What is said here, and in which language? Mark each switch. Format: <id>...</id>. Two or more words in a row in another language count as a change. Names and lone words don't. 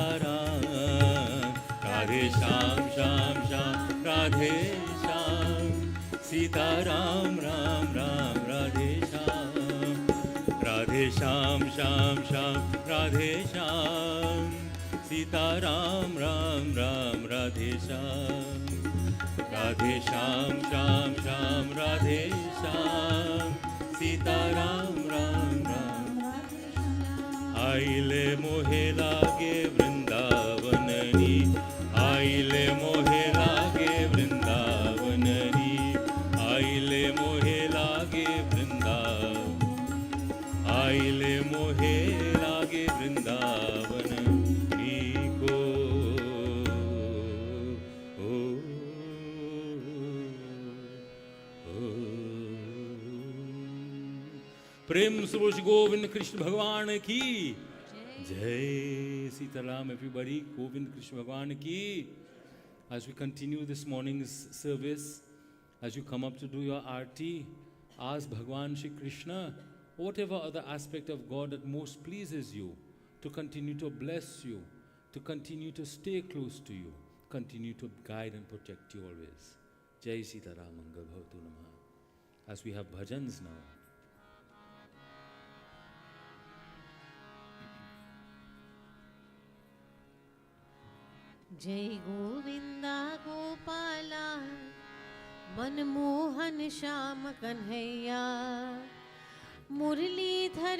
<hi>राम राधे श्याम श्याम श्याम राधे श्याम सीता राम राम राम राधे श्याम राधे श्याम श्याम श्याम राधे श्याम सीता राम राम राम राधे श्याम राधे श्याम श्याम श्याम राधे श्याम सीता राम राम राम आइले मोहे लागे वृंदावन नी आइले मोहे लागे वृंदावन नी आइले मोहे लागे वृंदावन आइले मोहे लागे वृंदावन नी को ओ, ओ, प्रेम सुबोध गोविंद कृष्ण भगवान की जय सीताराम everybody गोविंद कृष्ण भगवान की</hi> <en>as we continue this morning's service as you come up to do your aarti ask Bhagwan Shri Krishna whatever other aspect of God that most pleases you to continue to bless you to continue to stay close to you continue to guide and protect you always</en> <hi>जय सीताराम मंगल भवतु नमः</hi> <en>as we have bhajans now</en> <hi>जय गोविंदा गोपाला मनमोहन श्याम कन्हैया मुरलीधर</hi>